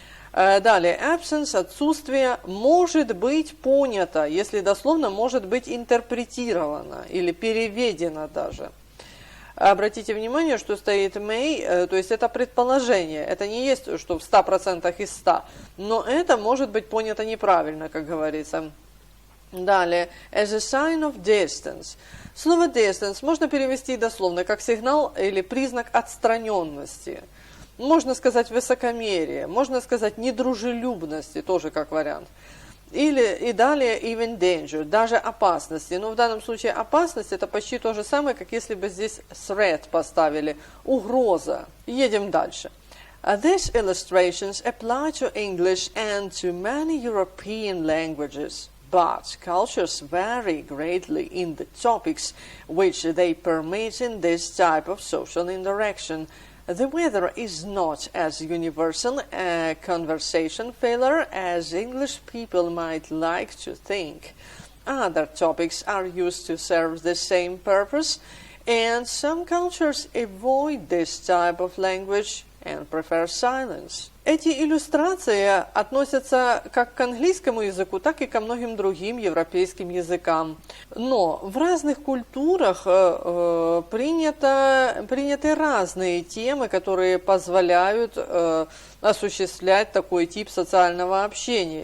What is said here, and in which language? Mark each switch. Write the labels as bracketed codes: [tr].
[ru] Далее, absence, отсутствие, может быть понято, если дословно, может быть интерпретировано или переведено даже. Обратите внимание, что стоит may, то есть это предположение, это не есть, что в 100% из 100, но это может быть понято неправильно, как говорится. Далее, [en] as a sign of distance. [ru] Слово distance можно перевести дословно как сигнал или признак отстраненности. Можно сказать высокомерие, можно сказать недружелюбности, тоже как вариант. И далее [en] even danger, [ru] даже опасности. Но в данном случае опасность это почти то же самое, как если бы здесь threat поставили, угроза. Едем дальше. [en] These illustrations apply to English and to many European languages. But cultures vary greatly in the topics which they permit in this type of social interaction. The weather is not as universal a conversation filler as English people might like to think. Other topics are used to serve the same purpose, And some cultures avoid this type of language and prefer silence. [ru] Эти иллюстрации относятся как к английскому языку, так и ко многим другим европейским языкам. Но в разных культурах приняты разные темы, которые позволяют осуществлять такой тип социального общения.